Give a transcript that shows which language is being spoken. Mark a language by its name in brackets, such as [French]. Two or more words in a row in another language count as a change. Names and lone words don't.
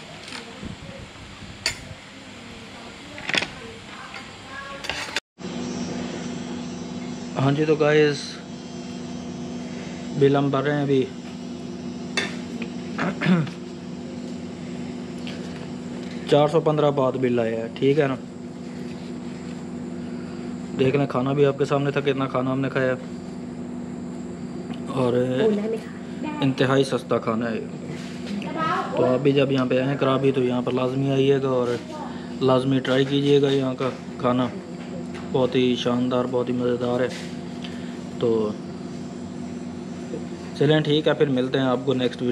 [Hindi] हाँ जी, तो गाइस बिल हम भर रहे हैं अभी। 415 बाद बिल आया है, ठीक है ना। देख लें, खाना भी आपके सामने था, कितना खाना हमने खाया, और [Thai] ำโอนได้ไหมคะ [Hindi] इंतहाई सस्ता खाना है। तो आप भी जब यहाँ पे आएँ कराबी, तो यहाँ पर लाजमी आइएगा और लाजमी ट्राई कीजिएगा यहाँ का खाना। बहुत ही शानदार, बहुत ही मज़ेदार है। तो चलें ठीक है, फिर मिलते हैं आपको [English] next video [Hindi] में।